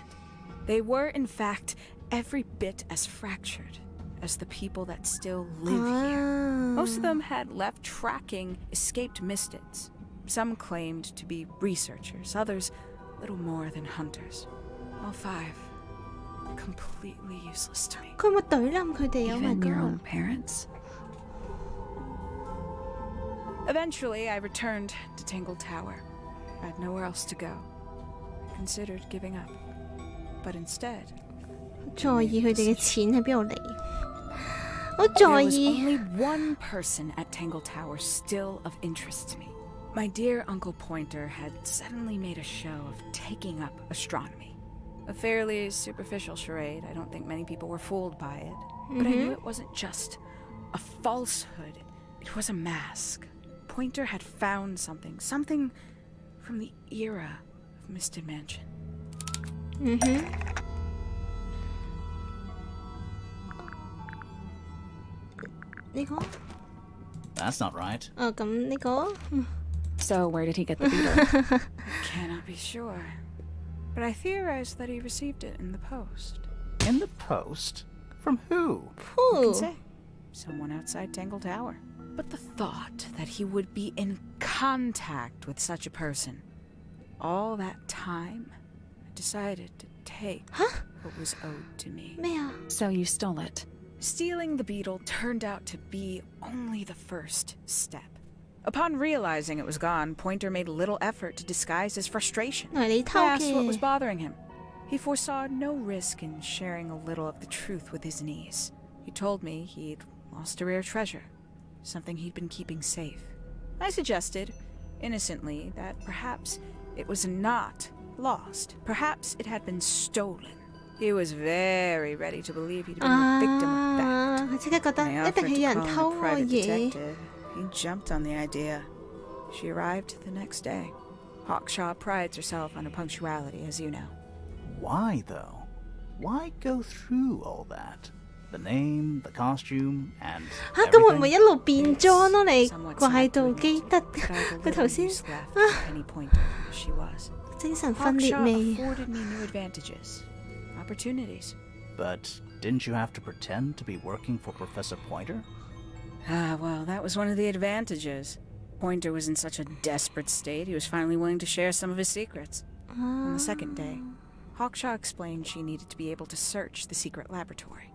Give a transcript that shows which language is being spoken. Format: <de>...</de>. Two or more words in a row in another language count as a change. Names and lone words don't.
<en>They were, in fact, every bit as fractured as the people that still live here. Most of them had left tracking escaped mistids. Some claimed to be researchers, others little more than hunters. All 5 completely useless to me.</en> <yue>佢有冇懟冧佢哋 ？</yue> <en>Oh my Even your own god！ parents? Eventually, I returned to Tangle Tower. I had nowhere else to go. I considered giving up. But instead,</en> <yue>在意佢哋嘅錢喺邊度嚟？我</yue> <en>there</en> <yue>在</yue> <en>was</en> <yue>意</yue> <en>only one person at Tangle Tower still of interest to me. My dear Uncle Pointer had suddenly made a show of taking up astronomy. A fairly superficial charade. I don't think many people were fooled by it. But I knew it wasn't just a falsehood. It was a mask. Pointer had found something from the era of Misted Mansion.</en> <yue>呢個</yue> <en>That's not right.</en> <yue>哦咁呢個</yue> <en>So where did he get the beetle? Cannot be sure. But I theorized that he received it in the post. In the post? From who? Who can 噗 say? Someone outside Tangle Tower. But the thought that he would be in contact with such a person all that time, I decided to take what was owed to me.</en> <yue>咩啊？</yue> <en>So you stole it. Stealing the beetle turned out to be only the first step. Upon realizing it was gone, Pointer made little effort to disguise his frustration.</en> <yue>原來你</yue> <en>I</en> <yue>偷</yue> <en>asked what was</en> <yue>嘅。</yue> <en>bothering him. He foresaw no risk in sharing a little of the truth with his niece. He told me he'd lost a rare treasure, something he'd been keeping safe. I suggested, innocently, that perhaps it was not lost. Perhaps it had been stolen. He was very ready to believe he'd been the victim of theft.</en> <yue>啊！佢即刻覺得</yue> <en>When I</en> <yue>一定</yue> <en>offered</en> <yue>係</yue> <en>to</en> <yue>有人</yue> <en>call</en> <yue>偷</yue> <en>in a</en> <yue>我</yue> <en>private</en> <yue>嘢。</yue> <en>detective, he jumped on the idea. She arrived the next day. Hawkshaw prides herself on her punctuality, as you know. Why, though? Why go through all that? The name, the costume, and</en> <yue>嚇咁會唔會</yue> <en>everything?</en> <yue>一路變裝咯？你</yue> <en>Somewhat</en> <yue>怪</yue> <en>sad</en> <yue>到</yue> <en>to</en> <yue>記</yue> <en>admit,</en> <yue>得</yue> <en>but I had</en> <yue>佢</yue> <en>a</en> <yue>頭</yue> <en>little</en> <yue>先</yue> <en>use left for Penny Pointer as she was.</en> <yue>精神分裂</yue> <en>Hawkshaw</en> <yue>未？</yue> <en>afforded me new advantages, opportunities. But didn't you have to pretend to be working for Professor Pointer? Ah, well, that was one of the advantages. Pointer was in such a desperate state, he was finally willing to share some of his secrets. On the second day, Hawkshaw explained she needed to be able to search the secret laboratory.</en>